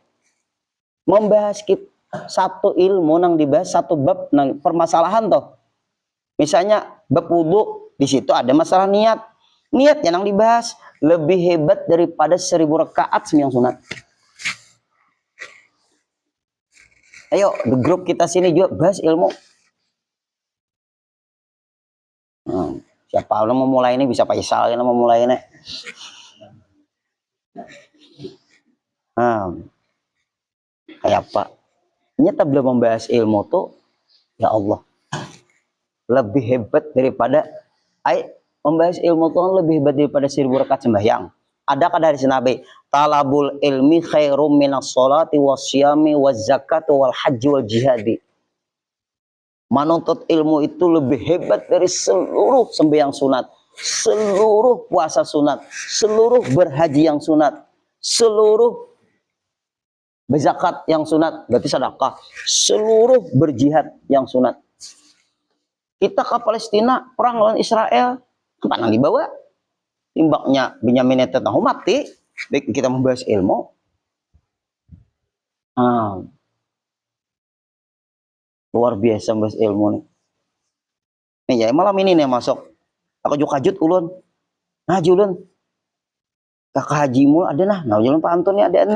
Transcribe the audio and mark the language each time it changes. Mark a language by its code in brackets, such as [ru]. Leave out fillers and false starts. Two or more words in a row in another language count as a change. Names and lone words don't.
[bjn] Membahas satu ilmu nang dibahas satu bab nang permasalahan toh. [id] Misalnya bab wudu, di situ ada masalah niat. Niat yang dibahas lebih hebat daripada 1000 rakaat sembahyang sunat. Ayo, di grup kita sini juga bahas ilmu. Siapa yang mau mulai ini bisa Faisal yang mau mulai ini. Kayak apa? Nyata belum membahas ilmu tuh, ya Allah. Lebih hebat daripada membahas ilmu tuh lebih hebat daripada 1000 rakaat sembahyang. Adakah dari Nabi? [ar] طلب العلم خير من الصلاة والصيام والزكاة والحج والجهاد. [id] Menuntut ilmu itu lebih hebat dari seluruh sembahyang sunat, seluruh puasa sunat, seluruh berhaji yang sunat, seluruh Berzakat yang sunat, berarti sedekah. Seluruh berjihad yang sunat. Kita ke Palestina, perang lawan Israel, apa yang dibawa? [bjn] Timbaknya Benyamin Netanyahu mati. [id] Baik kita membahas ilmu. Luar biasa membahas ilmu nih. Nih ya malam ini nih masuk. Aku juga kajut ulun. Nah julun. [bjn] Kakak hajimu ada nah julun Pak Antoni ada nih.